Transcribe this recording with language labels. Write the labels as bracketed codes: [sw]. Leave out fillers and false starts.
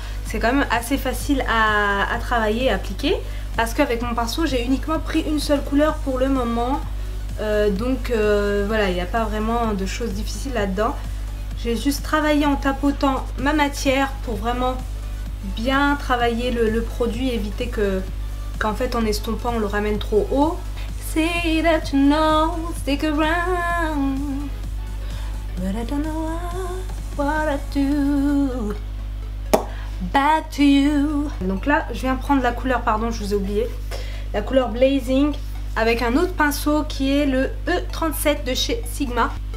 [fr] C'est quand même assez facile à travailler, à appliquer. Parce qu'avec mon pinceau, j'ai uniquement pris une seule couleur pour le moment. Donc voilà, il n'y a pas vraiment de choses difficiles là-dedans. J'ai juste travaillé en tapotant ma matière pour vraiment bien travailler le produit, éviter qu'en fait en estompant on le ramène trop haut. [en] say that you know, stick around, but I don't know what I do. Back to you. [fr] Donc là je viens prendre la couleur, pardon je vous ai oublié, la couleur Blazing avec un autre pinceau qui est le E37 de chez Sigma.